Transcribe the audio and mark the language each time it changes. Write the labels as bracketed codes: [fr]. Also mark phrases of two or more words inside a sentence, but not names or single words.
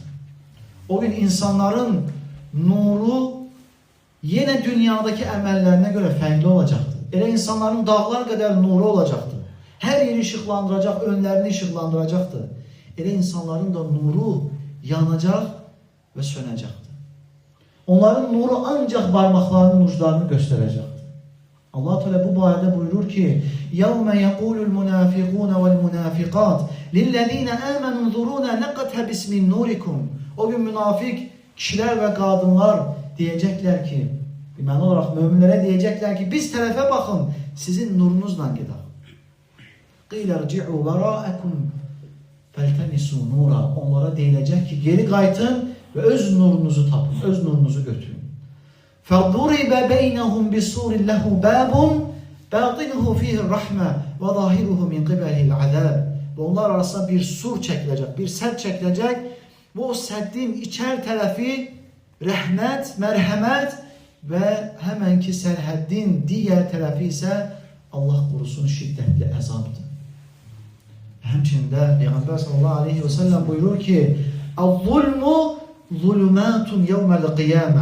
[az] O gün insanların nuru yine dünyadaki əməllərinə göre fərqli olacaqdır. Elə insanların dağlar qədər nuru olacaqdır. Her yeri ışıqlandıracaq, önlərini ışıqlandıracaqdır. Elə insanların da nuru yanacaq ve sönəcəkdir. Onların nuru ancak parmaklarının uçlarını göstərəcəkdir. Allah Teala bu barədə buyurur ki: [ar] "يوم يقول المنافقون والمنافقات للذين آمنوا انظرونا نقتبس من نوركم." [tr] O gün münafik kişiler ve kadınlar diyecekler ki, iman olarak müminlere diyecekler ki, biz tarafa bakın, sizin nurunuzla gidelim. [ar] قِيلَ رْجِعُوا وَرَاءَكُمْ فَالْتَمِسُوا نُورًا. [az] Onlara deyilecek ki, geri kaytın ve öz nurunuzu tapın, öz nurunuzu götürün. [ar] فَضُرِبَ بَيْنَهُمْ بِسُورٍ لَهُ بَابٌ بَاطِنُهُ فِيهِ الرَّحْمَةِ وَظَاهِرُهُ مِنْ قِبَلِهِ الْعَذَابِ. [tr] Ve onlar arasında bir sur çekilecek, bir sed çekilecek. Bu seddin içer tarafı rahmet, merhamet ve hemenki serhaddin diğer tarafı ise Allah korusun şiddetli azaptır. [az] Hemçinde Peygamber [ar] صلى الله عليه وسلم [az] buyurur ki: [ar] "الظلم ظلمات يوم القيامة."